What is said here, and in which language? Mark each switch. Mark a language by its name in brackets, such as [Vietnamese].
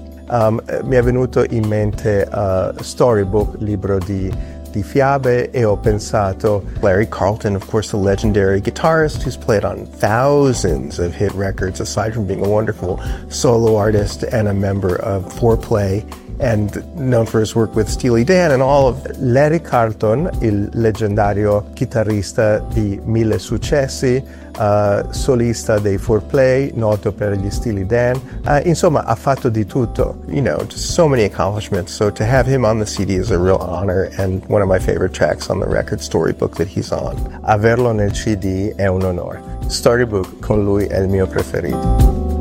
[Italian] Mi è venuto in mente storybook, libro di fiabe, e ho pensato [English] Larry Carlton, of course, the legendary guitarist who's played on thousands of hit records, aside from being a wonderful solo artist and a member of 4Play, and known for his work with Steely Dan and all of it. [Italian] Larry Carlton, il leggendario chitarrista di mille successi, solista dei 4Play, noto per gli Steely Dan, insomma, ha fatto di tutto, [English] you know, just so many accomplishments. So to have him on the CD is a real honor, and one of my favorite tracks on the record, Storybook, that he's on. [Italian] Averlo nel CD è un onore. Storybook con lui è il mio preferito.